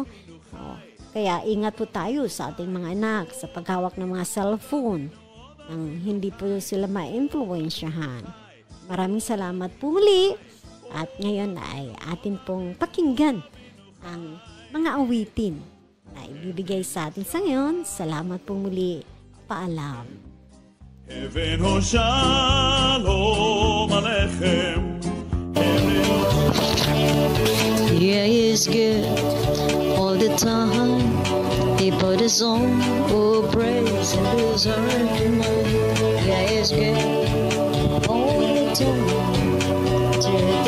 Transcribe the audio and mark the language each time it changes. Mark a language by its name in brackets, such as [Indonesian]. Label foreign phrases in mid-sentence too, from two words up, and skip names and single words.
[Filipino] Kaya ingat po tayo sa ating mga anak sa paghawak ng mga cellphone nang hindi po sila ma-influensyahan. Maraming salamat po muli at ngayon ay atin pong pakinggan ang mga awitin na ibibigay sa atin sa ngayon. Salamat po muli. Paalam. [English] Heaven o [Hebrew] שלום עליכם. [English] Yeah, it's good all the time. He put his own praise in his heart. Yeah, it's good all the time.